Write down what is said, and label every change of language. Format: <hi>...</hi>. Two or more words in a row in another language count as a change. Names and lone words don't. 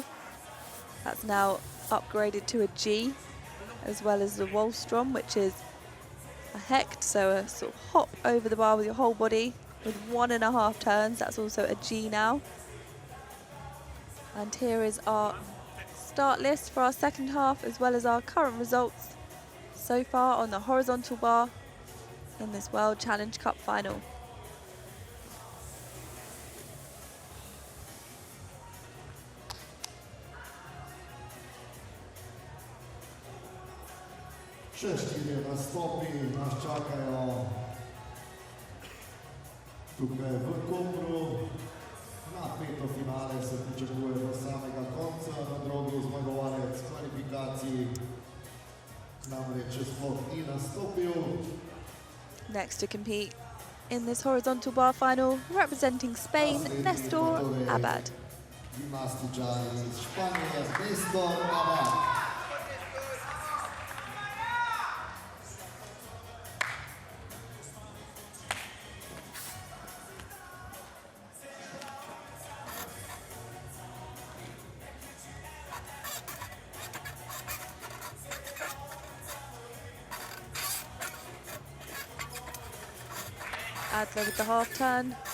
<en>That's now upgraded to a G, as well as the Wallstrom, which is a Hecht, so a sort of hop over the bar with your whole body with 1.5 turns. That's also a G now. And here is our start list for our second half, as well as our current results so far on the horizontal bar in this World Challenge Cup final.</en> <sl>Še 4 nastopi nas čakajo tukaj v Kopru. Napeto finale se pričakuje do samega konca. Na drogu zmagovalec kvalifikacij namreč sploh ni nastopil.</sl> <en>Next to compete in this horizontal bar final, representing Spain, Nestor Abad.</en> <sl>Gimnastičar iz Španije, Nestor Abad.</sl> <en>Adler with the half turn.</en>